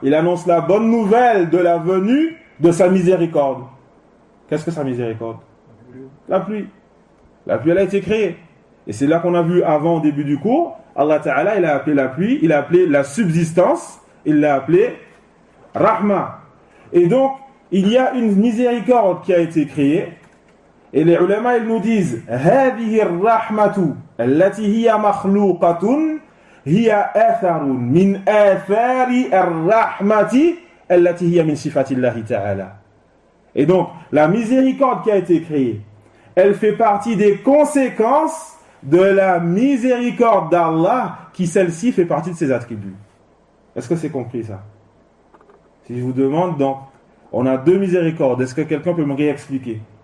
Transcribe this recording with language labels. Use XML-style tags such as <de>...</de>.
<fr>Il annonce la bonne nouvelle de la venue de sa miséricorde. Qu'est-ce que sa miséricorde? La pluie. La pluie, elle a été créée. Et c'est là qu'on a vu avant, au début du cours, Allah Ta'ala, il a appelé la pluie, il a appelé la subsistance, il l'a appelé Rahma. Et donc, il y a une miséricorde qui a été créée.</fr> <ar>Et les ulama, ils nous disent هذه الرحمة التي هي مخلوقة هي آثار من آثار الرحمة التي هي من صفات الله تعالى.</ar> <fr>Et donc, la miséricorde qui a été créée, elle fait partie des conséquences de la miséricorde d'Allah, qui celle-ci fait partie de ses attributs. Est-ce que c'est compris ça? Si je vous demande, donc, on a deux miséricordes, est-ce que quelqu'un peut me réexpliquer?</fr>